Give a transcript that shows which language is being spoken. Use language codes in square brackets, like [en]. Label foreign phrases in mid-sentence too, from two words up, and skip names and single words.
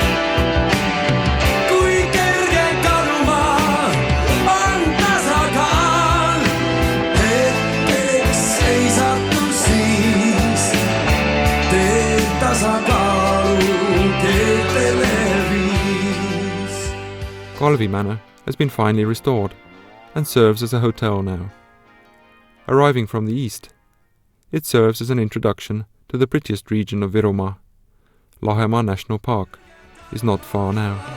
[et] Kui kerge kaduma on tasakaal, hetkeks seisatu siis, teed tasakaalu keetele viis. [en] Kalvi Manor has been finally restored and serves as a hotel now. Arriving from the east, it serves as an introduction to the prettiest region of Virumaa. Lahemaa National Park is not far now.